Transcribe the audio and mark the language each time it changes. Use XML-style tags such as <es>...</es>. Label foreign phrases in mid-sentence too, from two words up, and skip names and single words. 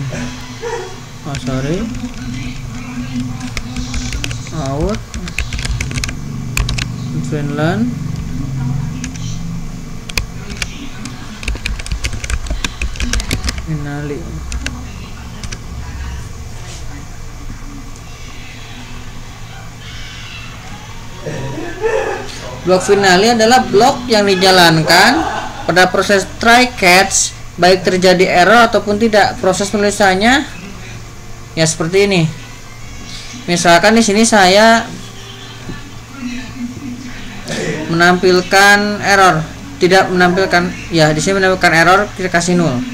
<en>Oh sorry, out Finland finale.</en> <id>Blok finale adalah blok yang dijalankan pada proses try catch, baik terjadi error ataupun tidak. Proses penulisannya ya seperti ini. Misalkan di sini saya menampilkan error, tidak menampilkan, ya di sini menampilkan error, kita kasih 0.</id>